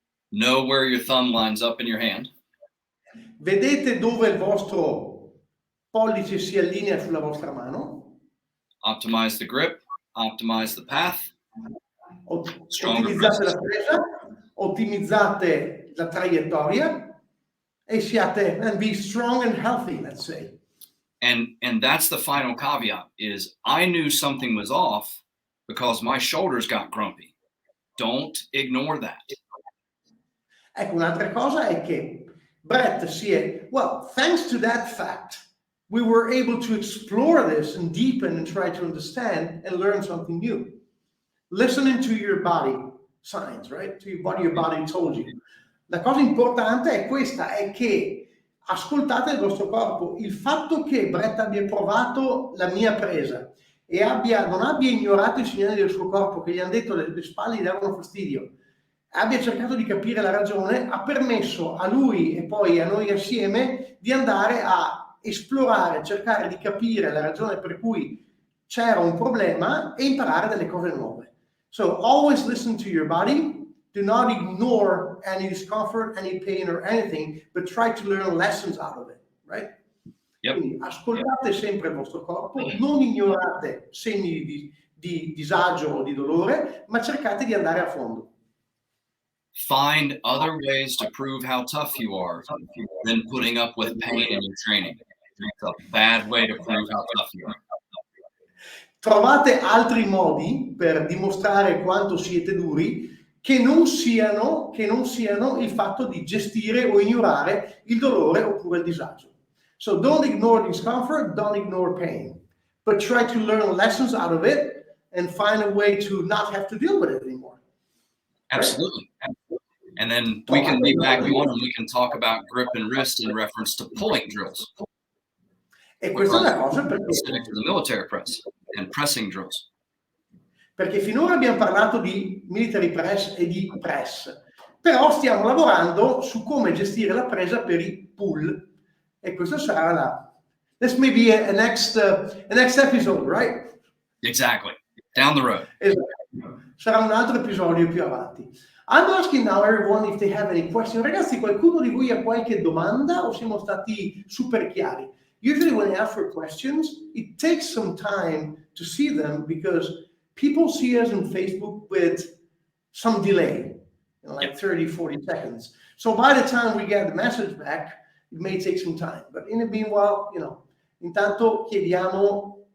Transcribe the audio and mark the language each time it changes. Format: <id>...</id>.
<en>Know where your thumb lines up in your hand.</en> <it>Vedete dove il vostro pollice si allinea sulla vostra mano.</it> <en>Optimize the grip. Optimize the path.</en> <it>Ottimizzate la presa, ottimizzate la traiettoria e siate,</it> <en>and be strong and healthy, let's say. And that's the final caveat is I knew something was off because my shoulders got grumpy. Don't ignore that.</en> <it>Ecco, un'altra cosa è che</it> <en>Brett thanks to that fact, we were able to explore this and deepen and try to understand and learn something new. Listening to your body signs, right? To what your body told you.</en> <it>La cosa importante è questa, è che ascoltate il vostro corpo. Il fatto che Brett abbia provato la mia presa e non abbia ignorato i segnali del suo corpo che gli hanno detto le spalle gli davano fastidio, abbia cercato di capire la ragione, ha permesso a lui e poi a noi assieme di andare a esplorare, cercare di capire la ragione per cui c'era un problema e imparare delle cose nuove.</it> <en>So always listen to your body. Do not ignore any discomfort, any pain or anything, but try to learn lessons out of it, right? Yep.</en> <it>Quindi ascoltate sempre il vostro corpo, non ignorate segni di disagio o di dolore, ma cercate di andare a fondo.</it> <en>Find other ways to prove how tough you are than putting up with pain in your training. It's a bad way to prove how tough you are.</en> <it>Trovate altri modi per dimostrare quanto siete duri che non siano il fatto di gestire o ignorare il dolore oppure il disagio.</it> <en>So don't ignore discomfort, don't ignore pain, but try to learn lessons out of it and find a way to not have to deal with it anymore. Absolutely. Right? And then we can be back on and we can talk about grip and wrist in reference to pulling drills.</en> <it>E questa è una cosa</it> <en>specific to the military press and pressing drills.</en> <it>Perché finora abbiamo parlato di military press e di press, però stiamo lavorando su come gestire la presa per i pull, e questo sarà</it> <en>this may be a next episode, right? Exactly. Down the road.</en> <it>Esatto. Sarà un altro episodio più avanti.</it> <en>I'm asking now everyone if they have any questions.</en> <it>Ragazzi, qualcuno di voi ha qualche domanda o siamo stati super chiari?</it> <en>Usually when I ask for questions, it takes some time to see them because people see us on Facebook with some delay, like 30, 40 seconds. So by the time we get the message back, it may take some time. But in the meanwhile,</en> <it>intanto chiediamo.</it>